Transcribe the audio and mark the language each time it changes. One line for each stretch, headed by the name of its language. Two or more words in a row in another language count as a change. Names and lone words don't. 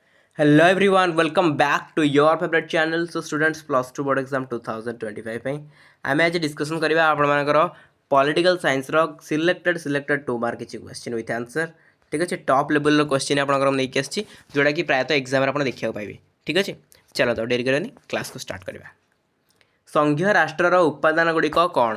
English: Hello everyone, welcome back to your favorite channel. So students plus 2 board exam
Odia: 2025 ପାଇଁ ଆମେ ଆଜି ଡିସ୍କସନ୍ କରିବା ଆପଣମାନଙ୍କର
English: political scienceର selected 2 mark
Odia: କିଛି
English: question with answer.
Odia: ଠିକ୍ ଅଛି,
English: top levelର question
Odia: ଆପଣଙ୍କର ନେଇକି ଆସିଛି ଯେଉଁଟାକି ପ୍ରାୟତଃ ଏକ୍ଜାମ୍ରେ ଆପଣ ଦେଖିବାକୁ ପାଇବେ। ଠିକ୍ ଅଛି, ଚାଲ ତ ଡେରି କରିବାନି,
English: classକୁ start
Odia: କରିବା। ସଂଘୀୟ ରାଷ୍ଟ୍ରର ଉପାଦାନ ଗୁଡ଼ିକ କ'ଣ?